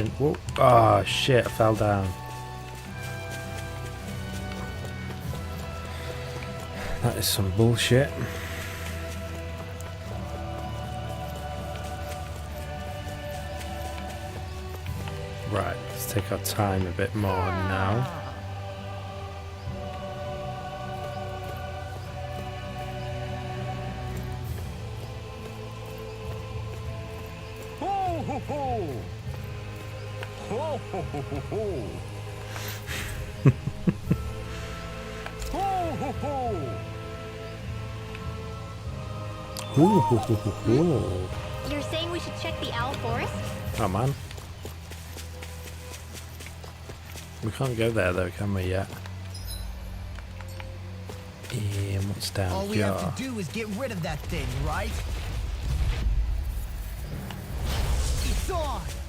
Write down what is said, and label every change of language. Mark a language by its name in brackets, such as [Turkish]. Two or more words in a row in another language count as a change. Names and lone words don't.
[English] Whoa. Oh shit, I fell down. That is some bullshit. Right, let's take our time a bit more now. Ho, ho, ho. Ho, ho, ho, ho, ho. Ho, ho, ho. Ooh, hoo, hoo, hoo, hoo. You're saying we should check the owl forest? Oh man. We can't go there though, can we yet? What's down All we here? have to do is get rid of that thing, right? It's on!